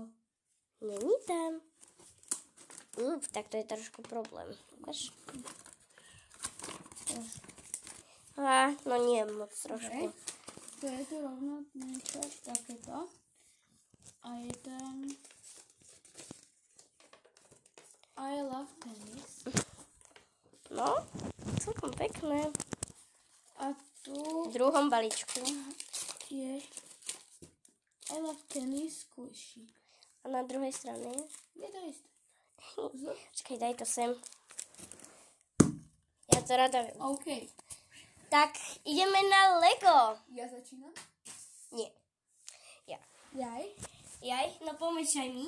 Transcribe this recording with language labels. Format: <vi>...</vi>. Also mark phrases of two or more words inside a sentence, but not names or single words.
<cs>Není tam. Tak to je trošku problém.</cs> <sk>Ukáž. No nie moc trošku. To je to rovno niečo takéto. A je tam</sk> <en>I love tennis.</en> <sk>No, celkom pekné. A tu V druhom balíčku. je</sk> <en>I love tennis squishy.</en> <sk>A na druhej strane Je to isté. Počkaj, daj to sem. Ja to rada viem. OK. Tak, ideme na Lego. Ja začínam? Nie. Ja. Jaj? No pomiešaj mi.</sk>